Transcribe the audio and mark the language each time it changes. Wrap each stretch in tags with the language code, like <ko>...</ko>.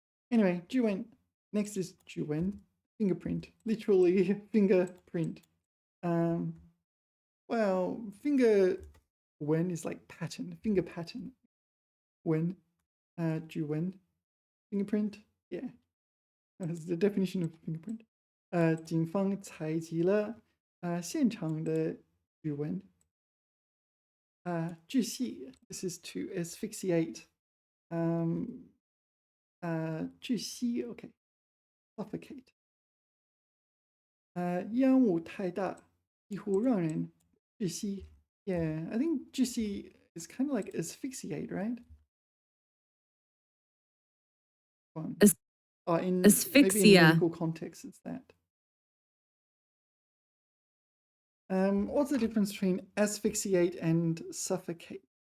<en>Anyway, 质问.Next is 指纹, fingerprint. Literally fingerprint. Well, finger 纹 is like pattern, finger pattern.</en> <zh>纹, 指纹, fingerprint.</zh> <en>Yeah, that's the definition of fingerprint.</en> <zh>警方采集了现场的指纹.</zh> <en>窒息, this is to asphyxiate. 窒息, okay. Suffocate.</en> <zh>烟雾太大，几乎让人窒息.</zh> <en>Yeah, I think 窒息 is kind of like asphyxiate, right? One. As- In maybe in asphyxia. medical context, it's that. What's the difference between asphyxiate and suffocate?</en>